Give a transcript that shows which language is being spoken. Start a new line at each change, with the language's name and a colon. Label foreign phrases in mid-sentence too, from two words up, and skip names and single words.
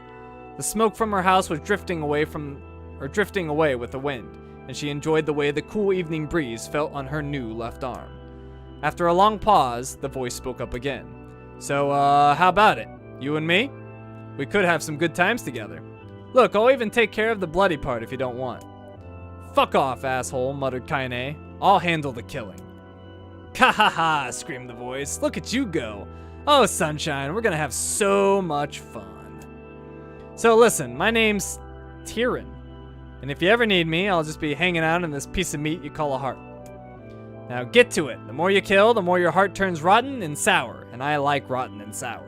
English: The smoke from her house was drifting away with the wind, and she enjoyed the way the cool evening breeze felt on her new left arm. After a long pause, the voice spoke up again. So, how about it? You and me? We could have some good times together. Look, I'll even take care of the bloody part if you don't want. Fuck off, asshole, muttered Kaine. I'll handle the killing. Ka-ha-ha, screamed the voice. Look at you go. Oh, Sunshine, we're gonna have so much fun. So listen, my name's Tyrion. And if you ever need me, I'll just be hanging out in this piece of meat you call a heart. Now get to it. The more you kill, the more your heart turns rotten and sour, and I like rotten and sour.